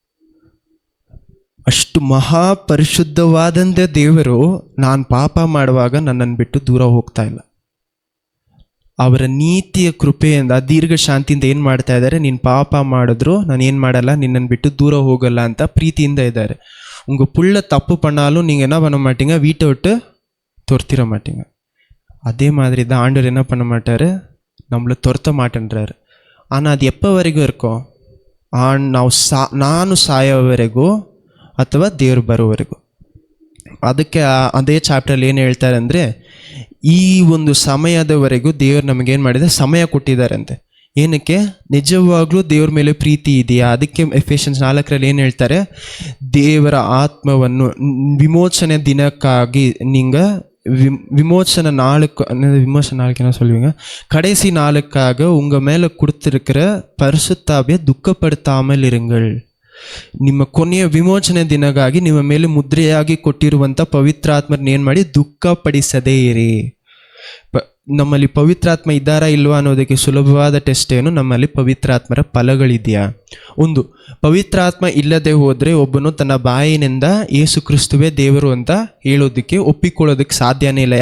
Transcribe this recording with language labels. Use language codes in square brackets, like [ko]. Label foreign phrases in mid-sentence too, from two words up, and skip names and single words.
[kn] ಅಷ್ಟು ಮಹಾಪರಿಶುದ್ಧವಾದಂಥ ದೇವರು ನಾನು ಪಾಪ ಮಾಡುವಾಗ ನನ್ನನ್ನು ಬಿಟ್ಟು ದೂರ ಹೋಗ್ತಾ ಇಲ್ಲ. ಅವರ ನೀತಿಯ ಕೃಪೆಯಿಂದ, ದೀರ್ಘ ಶಾಂತಿಯಿಂದ ಏನು ಮಾಡ್ತಾ ಇದ್ದಾರೆ? ನೀನು ಪಾಪ ಮಾಡಿದ್ರು ನಾನು ಏನು ಮಾಡಲ್ಲ, ನಿನ್ನನ್ನು ಬಿಟ್ಟು ದೂರ ಹೋಗಲ್ಲ ಅಂತ ಪ್ರೀತಿಯಿಂದ ಇದ್ದಾರೆ. [ta] உங்கள் புள்ள தப்பு பண்ணாலும் நீங்கள் என்ன பண்ண மாட்டீங்க? வீட்டை விட்டு துரத்திட மாட்டீங்க. அதே மாதிரி தான் ஆண்டவர் என்ன பண்ண மாட்டார்? நம்மளை துரத்த மாட்டேன்றாரு. ஆனால் அது எப்போ வரைக்கும் இருக்கும்? [kn] ನಾನು ಸಾಯೋವರೆಗೂ ಅಥವಾ ದೇವರು ಬರೋವರೆಗೂ. ಅದಕ್ಕೆ ಅದೇ ಚಾಪ್ಟರ್ಲಿ ಏನು ಹೇಳ್ತಾರೆ ಅಂದರೆ, ಈ ಒಂದು ಸಮಯದವರೆಗೂ ದೇವರು ನಮಗೇನು ಮಾಡಿದೆ, ಸಮಯ ಕೊಟ್ಟಿದ್ದಾರಂತೆ. ಏನಕ್ಕೆ? ನಿಜವಾಗ್ಲೂ ದೇವ್ರ ಮೇಲೆ ಪ್ರೀತಿ ಇದೆಯಾ? ಅದಕ್ಕೆ ಎಫೆಷನ್ಸ್ 4 ಏನು ಹೇಳ್ತಾರೆ, ದೇವರ ಆತ್ಮವನ್ನು ವಿಮೋಚನೆ ದಿನಕ್ಕಾಗಿ ನಿಂಗೆ [ta] விமோசன நாளுக்கு என்ன சொல்லுவீங்க, கடைசி நாளுக்காக உங்க மேல கொடுத்திருக்கிற பரிசுத்தாவியை துக்கப்படுத்தாமல் இருங்கள். [kn] ನಿಮ್ಮ ಕೊನೆಯ ವಿಮೋಚನೆ ದಿನಗಾಗಿ ನಿಮ್ಮ ಮೇಲೆ ಮುದ್ರೆಯಾಗಿ ಕೊಟ್ಟಿರುವಂಥ ಪವಿತ್ರಾತ್ಮರನ್ನ ಏನು ಮಾಡಿ, ದುಃಖಪಡಿಸದೇ ಇರಿ. ನಮ್ಮಲ್ಲಿ ಪವಿತ್ರಾತ್ಮ ಇದ್ದಾರಾ ಇಲ್ವಾ ಅನ್ನೋದಕ್ಕೆ ಸುಲಭವಾದ ಟೆಸ್ಟ್ ಏನು, ನಮ್ಮಲ್ಲಿ ಪವಿತ್ರಾತ್ಮರ ಫಲಗಳಿದೆಯಾ. ಒಂದು, ಪವಿತ್ರಾತ್ಮ ಇಲ್ಲದೆ ಹೋದರೆ ಒಬ್ಬನು ತನ್ನ ಬಾಯಿನಿಂದ ಯೇಸು ಕ್ರಿಸ್ತುವೇ ದೇವರು ಅಂತ ಹೇಳೋದಕ್ಕೆ ಒಪ್ಪಿಕೊಳ್ಳೋದಕ್ಕೆ ಸಾಧ್ಯನೇ ಇಲ್ಲ.